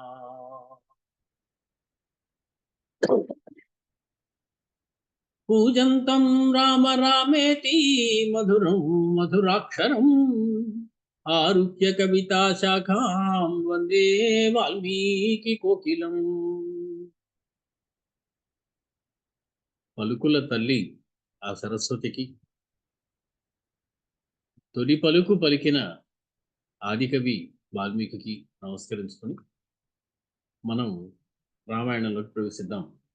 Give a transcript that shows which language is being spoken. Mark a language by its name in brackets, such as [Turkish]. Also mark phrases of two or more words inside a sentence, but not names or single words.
[Sanskrit] पूजन्तं राम रामेति मधुरं मधुराक्षरम् आरुह्य कविता शाखां वन्दे वाल्मीकि कोकिलम्. [Telugu] పలుకుల తల్లి ఆ సరస్వతికి తొలి పలుకు పలికిన ఆదికవి వాల్మీకి నమస్కరించుకొని మనం రామాయణంలోకి ప్రవేశిద్దాం.